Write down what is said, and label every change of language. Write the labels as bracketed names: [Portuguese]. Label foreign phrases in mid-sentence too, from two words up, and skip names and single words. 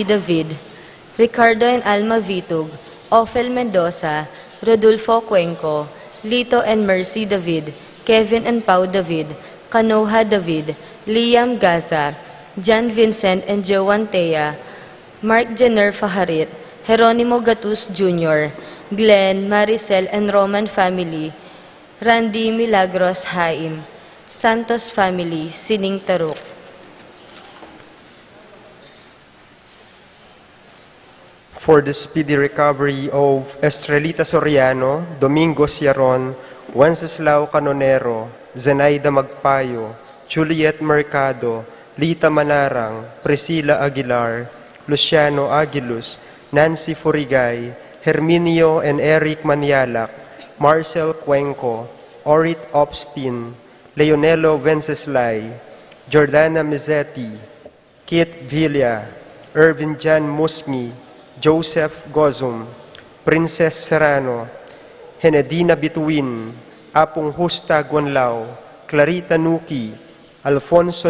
[English] David, Ricardo and Alma Vitug, Ophel Mendoza, Rodolfo Cuenco, Lito and Mercy David, Kevin and Pau David, Kanoha David, Liam Gaza, John Vincent and Joan Tea, Mark Jenner Faharit, Jeronimo Gatus Jr., Glenn, Maricel and Roman family, Randy Milagros Haim, Santos family, Sining Taruk. For the speedy recovery of Estrelita Soriano, Domingo Ciaron, Wenceslao Canonero, Zenaida Magpayo, Juliet Mercado, Lita Manarang, Priscilla Aguilar, Luciano Aguilus, Nancy Furigay, Herminio and Eric Manialak, Marcel Cuenco, Orit Opstin, Leonelo Wenceslay, Jordana Mizzetti, Kit Villa, Irvin Jan Musmi, Joseph Gozum, Princess Serrano, Henedina Bituin, Apong Justa Gonlao, Clarita Nuki, Alfonso